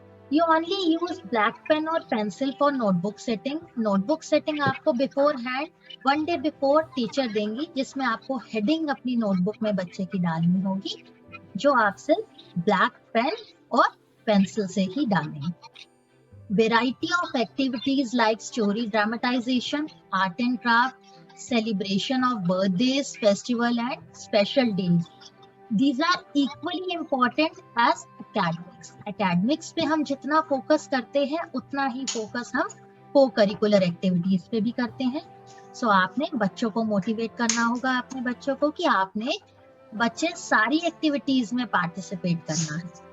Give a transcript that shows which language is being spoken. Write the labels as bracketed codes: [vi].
[en] You only use black pen और pencil for notebook setting. [hi] Notebook setting आपको before hand 1 day before teacher देंगी, जिसमें आपको heading अपनी नोटबुक में बच्चे की डालनी होगी, जो आप सिर्फ ब्लैक पेन और पेंसिल से ही डालेंगे। [en] Variety of activities like story dramatization, art and craft, celebration of birthdays, festival and special days. These are equally important as academics. [hi] Academics पे हम जितना फोकस करते हैं उतना ही फोकस हम को करिकुलर एक्टिविटीज पे भी करते हैं। सो आपने बच्चों को मोटिवेट करना होगा, अपने बच्चों को, कि आपने बच्चे सारी एक्टिविटीज में पार्टिसिपेट करना है।